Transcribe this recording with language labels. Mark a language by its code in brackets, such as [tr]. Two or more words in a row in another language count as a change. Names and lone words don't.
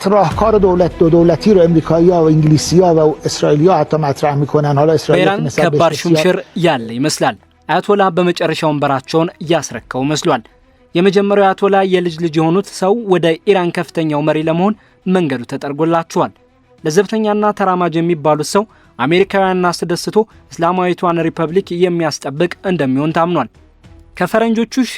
[fa] راهکار دولت دو دولتی رو امریکایی‌ها و انگلیسی‌ها و اسرائیلی‌ها حتی مطرح می‌کنن حالا اسرائیل [am] ከባድ ሹምሽር ያለ ይመስላል። አያቶላ በመጨረሻው ወንበራቸውን ያስረከው መስሏል። የመጀመሪያው አያቶላ የልጅ ልጅ የሆኑት ሰው ወደ ኢራን ከፍተኛው መሪ ለመሆን መንገዱ ተጠርጎላቸዋል። ለዘብተኛና ተራማጅ የሚባሉት ሰው አሜሪካውያንን አስደስቶ እስላማዊቷን ሪፐብሊክ የሚያስጠብቅ እንደሚሆን ታምኗል። ከፈረንጆቹ